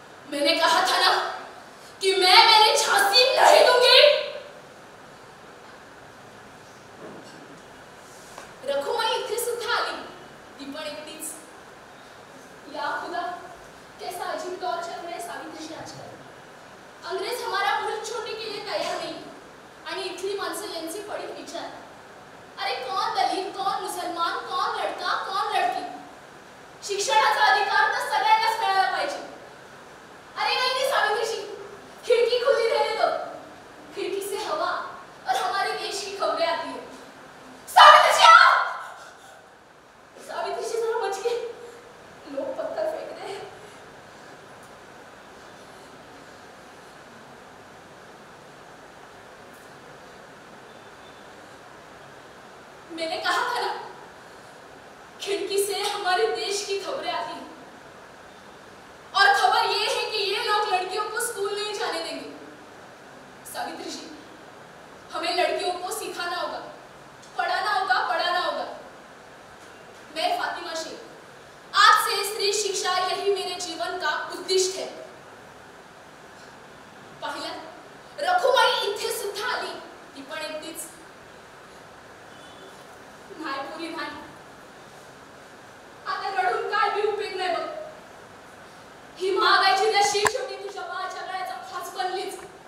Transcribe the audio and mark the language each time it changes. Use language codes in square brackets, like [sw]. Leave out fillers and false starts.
[hi] मैंने कहा था ना कि मैं मेरी झांसी नहीं दूंगी. [mr] रखुमाई इथे सुद्धा आली, ती पण एकटीच. [hi] या खुदा, कैसा अजीब दौर चल रहा है सावित्री आजकल. अंग्रेज हमारा मुल्क छोड़ने के लिए तैयार नहीं [mr] आणि इथली माणसं यांचे पडीक विचार. [hi] अरे कौन दलित, कौन मुसलमान, कौन लड़का, कौन लड़की. [mr] शिक्षणाचा अधिकार तर सगळ्यांनाच मिळाला पाहिजे. [hi] अरे नहीं सावित्री, खिड़की खुली रहने दो. खिड़की से हवा और हमारे देश की खबरें आती है. सावित्री आओ. सावित्री जरा बच के, लोग पत्थर फेंक रहे हैं. मैंने कहा था ना, खिड़की से हमारे देश की खबरें आती हैं. और खबर ये है कि ये लोग लड़कियों को स्कूल नहीं जाने देंगे. सावित्री जी, हमें लड़कियों को सिखाना होगा, पढ़ाना होगा, पढ़ाना होगा. मैं फातिमा शेख, आज से स्त्री शिक्षा यही मेरे जीवन का उद्दिष्ट है. [mr] पाहिलं, रखुमाई इथे सुद्धा आली, ती पण एकटीच. नाही पुरी नाही. आता रडून काय बी उपयोग नाही बघ. ही महागाईची लशी शेवटी तुझ्या बाळाच्या गळ्याचा फास बनलीच.